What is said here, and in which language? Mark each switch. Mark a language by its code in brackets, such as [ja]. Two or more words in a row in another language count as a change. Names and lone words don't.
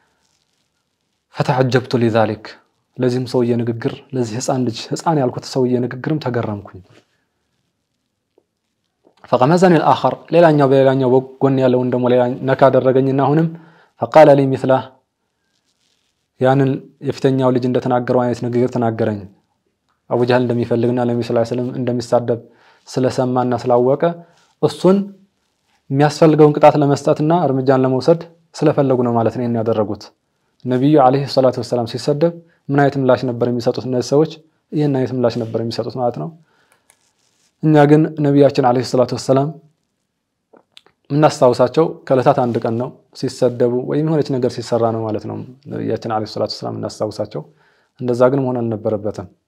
[ar] فتعجبت لذلك [am] ለዚህም ሰውዬ ንግግር ለዚህ ህፃን ያልኩት ሰውዬ ንግግርም ተገረምኩኝ [ar] فقمزني الاخر [am] ሌላኛው በጎን ያለው እንደሞ ሌላ ነካ አደረገኝና አሁንም [ar] فقال لي مثله [am] ያንን የፍተኛው ልጅ እንደተናገረው አይነት ንግግር ተናገረኝ አቡ ጀህል እንደሚፈልግና ለነብዩ [ar] صلى الله عليه وسلم [am] እንደሚሳደብ ስለሰማና ስላወቀ እሱን የሚያስፈልገውን ቅጣት ለመስጠትና እርምጃን ለመውሰድ ስለፈለጉ ነው ማለት ነው ያደረጉት ነብዩ [ar] عليه الصلاة والسلام [am] ሲሰደብ ምን አይነት ምላሽ ነበር የሚሰጡት እነዚህ ሰዎች ይሄን አይነት ምላሽ ነበር የሚሰጡት ማለት ነው እኛ ግን ነብያችን [ar] عليه الصلاة والسلام [am] እናስታውሳቸው ከለታት አንድ ቀን ነው ሲሰደቡ ወይም ሆነች ነገር ሲሰራ ነው ማለት ነው ነብያችን [ar] عليه الصلاة والسلام [am] እናስታውሳቸው እንደዛ ግን መሆን አልነበረበትም